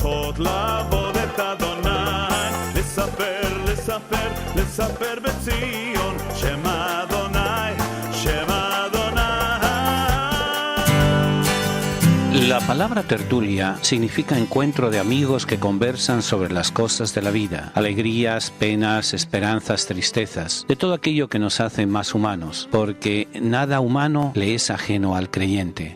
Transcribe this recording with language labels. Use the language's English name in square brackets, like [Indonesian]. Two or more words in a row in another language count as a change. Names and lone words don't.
[Hebrew] שמות לעבודת אדוני, לספר בציון, שמע אדוני, שמע אדוני. [Spanish] La palabra tertulia significa encuentro de amigos que conversan sobre las cosas de la vida, alegrías, penas, esperanzas, tristezas, de todo aquello que nos hace más humanos, porque nada humano le es ajeno al creyente.